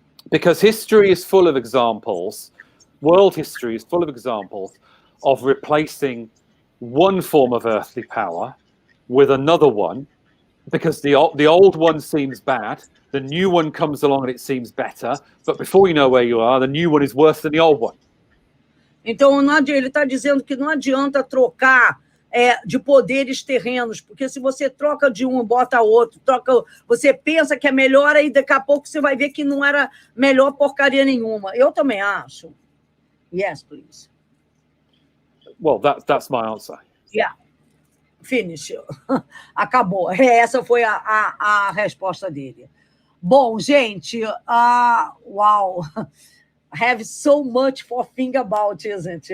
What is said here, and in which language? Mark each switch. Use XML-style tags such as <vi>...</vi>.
<en>Because history is full of examples, world history is full of examples of replacing one form of earthly power with another one, because the old one seems bad, the new one comes along and it seems better, but before you know where you are, the new one is worse than the old one.</en> <pt>Então, ele está dizendo que não adianta trocar de poderes terrenos, porque se você troca de um, bota outro, você pensa que é melhor, aí daqui a pouco você vai ver que não era melhor porcaria nenhuma. Eu também acho.</pt> <en>Yes, please. Well, that's my answer. Yeah. Finish.</en> <pt>Acabou. Essa foi a resposta dele. Bom, gente, wow.</pt> <en>I have so much for think about, isn't it?</en>